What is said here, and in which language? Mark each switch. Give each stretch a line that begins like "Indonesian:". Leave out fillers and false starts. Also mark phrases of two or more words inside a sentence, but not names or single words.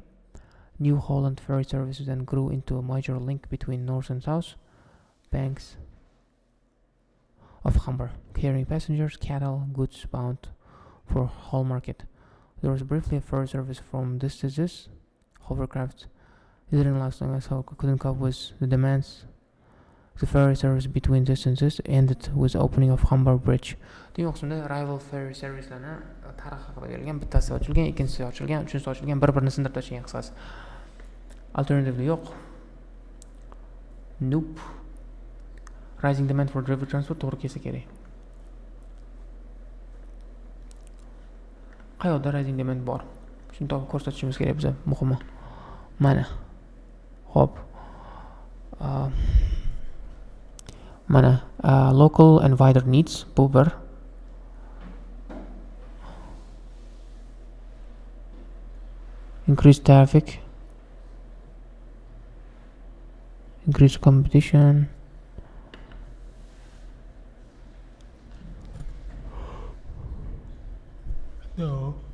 English: New Holland ferry services then grew into a major link between north and south banks of Humber, carrying passengers, cattle, goods bound for Hull market. There was briefly a ferry service from this to this. Hovercraft didn't last long as Hull couldn't cope with the demands. The ferry service between this and this ended with the opening of Humber Bridge.
Uzbek: Demak,
English: rival ferry servicelarni
Uzbek: tarix haqida berilgan, bittasi ochilgan, ikkinchisi ochilgan, uchinchisi ochilgan, bir-birini sindirib tashlagan qisqasi. Alternatively yo'q.
English: Nope. Rising demand for river transport
Uzbek: to'g'ri kelsa kerak. Qayerda
English: rising demand
Uzbek: bor? Shuni topib ko'rsatishimiz kerak bizga, muhimi. Mana. Xo'p. Mana,
English: local and wider needs
Uzbek: bu bir.
English: Increased traffic. Increased competition. No.